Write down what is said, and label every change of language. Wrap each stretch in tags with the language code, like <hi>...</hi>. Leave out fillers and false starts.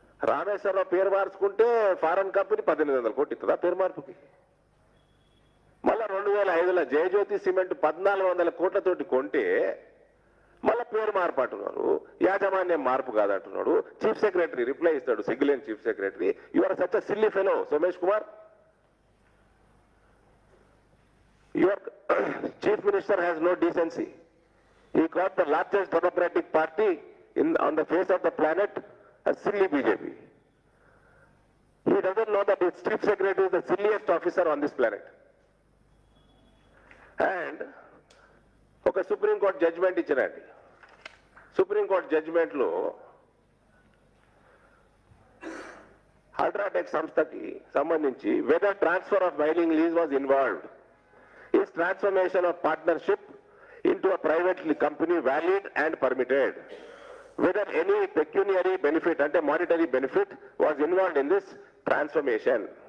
<te>రామేశ్వరరావు పేరు మార్చుకుంటే foreign company 1800 కోట్లు ఇస్తుందా పేరు మార్పుకి? మళ్ళా 2005లో జయజ్యోతి సిమెంట్ 1400 కోట్లతోటి కొంటే మళ్ళా పేరు మార్పు అంటున్నారు, యాజమాన్యం మార్పు కాదంటున్నాడు. చీఫ్ సెక్రటరీ రిప్లై ఇస్తాడు, సిగ్గులేని chief secretary.</te> <en>You are such a silly fellow Somesh Kumar. Your chief minister has no decency. He called the largest democratic party on the face of the planet a silly BJP. He doesn't know that his chief secretary is the silliest officer on this planet.</en> <te>And ఒక supreme court judgement ఇచ్చినండి. Supreme court judgement లో UltraTech సంస్థకి సంబంధించి</te> <en>whether transfer of mining lease was involved, is transformation of partnership into a private company valid and permitted, whether any pecuniary benefit and a monetary benefit was involved in this transformation.</en>